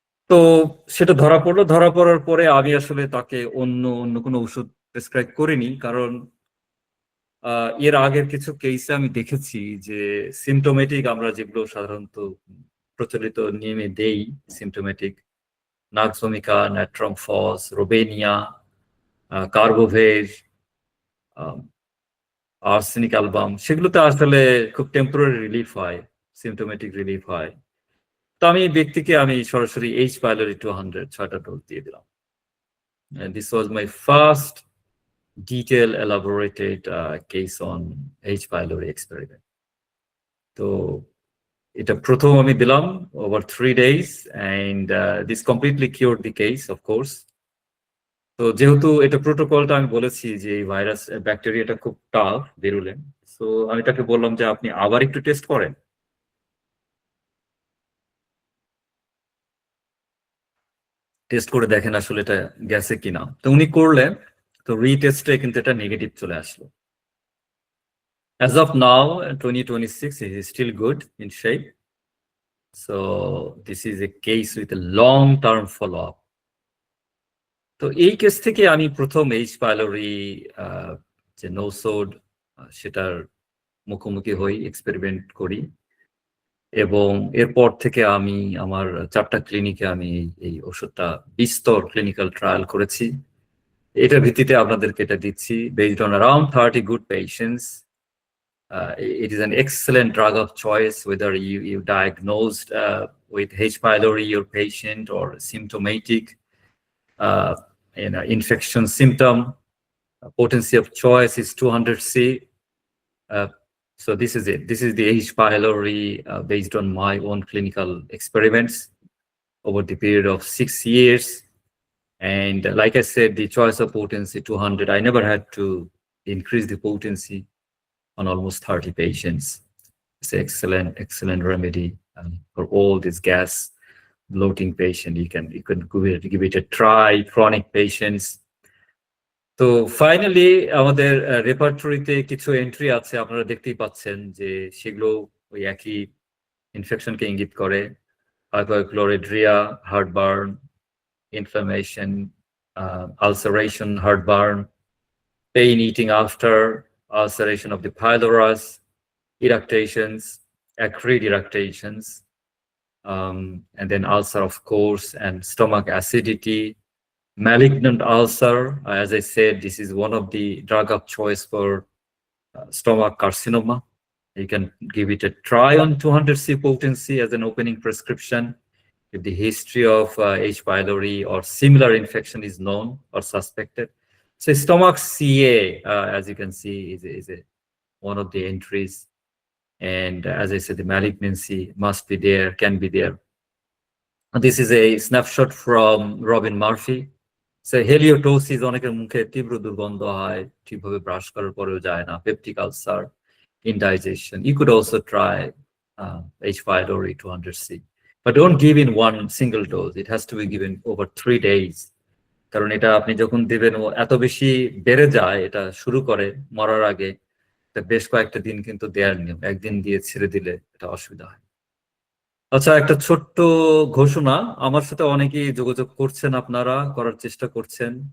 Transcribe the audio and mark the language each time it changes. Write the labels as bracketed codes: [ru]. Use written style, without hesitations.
[bn] তো সেটা ধরা পড়লো, ধরা পড়ার পরে আমি আসলে তাকে অন্য অন্য কোনো ওষুধ প্রেসক্রাইব করিনি, কারণ এর আগের কিছু কেসে আমি দেখেছি যে সিমটোমেটিক আমরা যেগুলো সাধারণত প্রচলিত নিয়মে দেই, সিমটোমেটিক নাক্সোমিকা, ন্যাট্রমফস, রোবেনিয়া, কার্বোভেজ, আর্সেনিক অ্যালবাম, সেগুলোতে আসলে খুব টেম্পোরারি রিলিফ হয়, সিমটোমেটিক রিলিফ হয়। তো আমি এই ব্যক্তিকে আমি সরাসরি এইচ পাইলোরি 200 6টা ডোজ দিয়ে দিলাম। [en] And this was my first detailed elaborated case on H. pylori experiment. [bn] তো এটা প্রথম আমি দিলাম [en] over 3 days, and this completely cured the case, of course. [bn] তো যেহেতু এটা প্রোটোকলটা আমি বলেছি যে এই ভাইরাস ব্যাকটেরিয়াটা খুব টাফ, virulent, সো আমি তাকে বললাম যে আপনি আবার একটু টেস্ট করেন, টেস্ট করে দেখেন আসলে এটা গেছে কিনা। তো উনি করলেন, তো রিটেস্টে কিন্তু এটা নেগেটিভ চলে আসলো। [en] As of now, 2026 is still good in shape. So this is a case with a long-term follow-up. [bn] তো এই কেস থেকে আমি প্রথম এইচ পাইলোরি যে নোসোড সেটার মুখোমুখি হই, এক্সপেরিমেন্ট করি, এবং এরপর থেকে আমি আমার 4টা ক্লিনিকে আমি এই ওষুধটা বিস্তর ক্লিনিক্যাল ট্রায়াল করেছি। এটার ভিত্তিতে আপনাদেরকে এটা দিচ্ছি। [en] Based on around 30 good patients, it is an excellent drug of choice whether you diagnosed with H. pylori your patient or symptomatic infection symptom. Potency of choice is 200C. So this is it. This is the H. pylori based on my own clinical experiments over the period of 6 years. And like I said, the choice of potency 200, I never had to increase the potency on almost 30 patients. It's an excellent remedy for all these gas bloating patient. You can give it a try, chronic patients. [bn] তো finally আমাদের রেপার্টরিতে কিছু entry আছে, আপনারা দেখতেই পাচ্ছেন যে সেগুলো ওই একই ইনফেকশনকে ইঙ্গিত করে। [en] Hypochlorhydria, heartburn, inflammation, ulceration, heartburn, pain eating after, ulceration of the pylorus, eructations, acrid eructations, and then ulcer, of course, and stomach acidity, malignant ulcer. As I said, this is one of the drug of choice for stomach carcinoma. You can give it a try on 200C potency as an opening prescription if the history of H. pylori or similar infection is known or suspected. So stomach CA, as you can see, is one of the entries. And as I said, the malignancy must be there, can be there. This is a snapshot from Robin Murphy. [bn] So heliotosis, অনেকের মুখে তীব্র দুর্গন্ধ হয়, ঠিকভাবে brush করার পরেও যায় না, peptic ulcer, indigestion. [en] You could also try H. pylori 200C. But don't give in one single dose. It has to be given over 3 days. [bn] কারণ এটা আপনি যখন দিবেন ও এত বেশি বেড়ে যায়, এটা শুরু করে মরার আগে, বেশ কয়েকটা দিন কিন্তু দেয়ার নিয়ম। একদিন দিয়ে ছেড়ে দিলে এটা অসুবিধা হয়। আচ্ছা, একটা ছোট্ট ঘোষণা, আমার সাথে অনেকেই যোগাযোগ করছেন, আপনারা করার চেষ্টা করছেন।